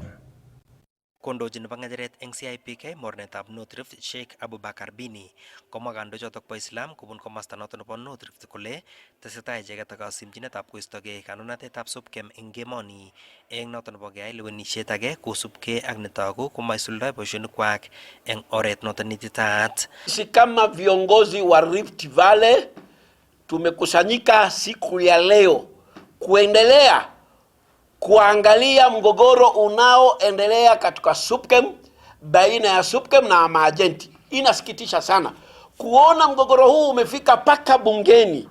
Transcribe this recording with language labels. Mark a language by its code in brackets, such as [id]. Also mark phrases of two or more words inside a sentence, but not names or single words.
[kln] Kondochin nebo ng'echeret eng CIPK mornetab North Rift Sheikh Abubakar Bini komwa kandochotok bo Islam kobun komosta noton nebo North Rift kole tesetai icheket ak kasimchinetab koistogei kandoinatetab SUPKEM eng emoni eng noton nebo keyai lewenisiet age kosubkei ak netogu komaisuldae boisionikwak eng oret noton neititaat. [sw] Sisi kama viongozi wa Rift Valley tumekusanyika siku ya leo kuendelea kuangalia mgogoro unaoendelea katika SUPKEM baina ya SUPKEM na maajenti. Inasikitisha sana kuona mgogoro huu umefika paka bungeni.